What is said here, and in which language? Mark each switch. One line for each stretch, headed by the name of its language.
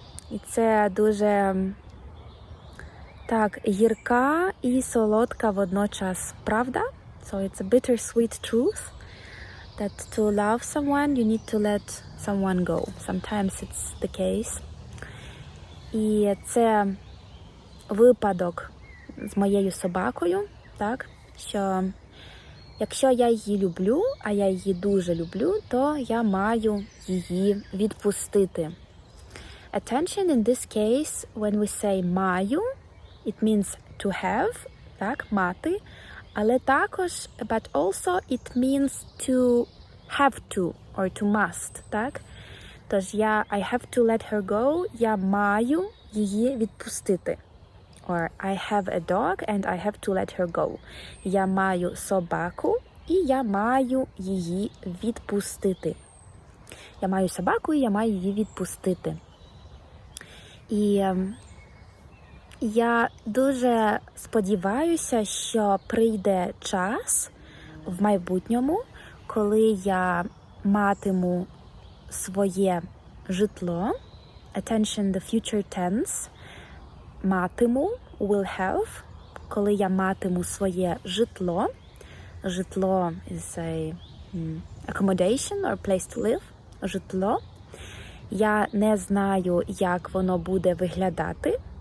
Ukrainian: І це дуже так гірка і солодка водночас правда.
English: So it's a bittersweet truth that to love someone you need to let someone go. Sometimes it's the case.
Ukrainian: І це випадок з моєю собакою, так, що якщо я її люблю, а я її дуже люблю, то я маю її відпустити.
English: Attention in this case, when we say маю, it means to have,
Ukrainian: так, мати, але також,
English: but also it means to have to or to must, так? Тож I have to let her go,
Ukrainian: я маю її відпустити.
English: Or I have a dog and I have to let her go.
Ukrainian: Я маю собаку і я маю її відпустити. Я маю собаку і я маю її відпустити. І я дуже сподіваюся, що прийде час в майбутньому, коли я матиму своє житло.
English: Attention, the future tense. Матиму, will have.
Ukrainian: Коли я матиму своє житло.
English: Житло is a accommodation or place to live.
Ukrainian: Житло. Я не знаю, як воно буде виглядати.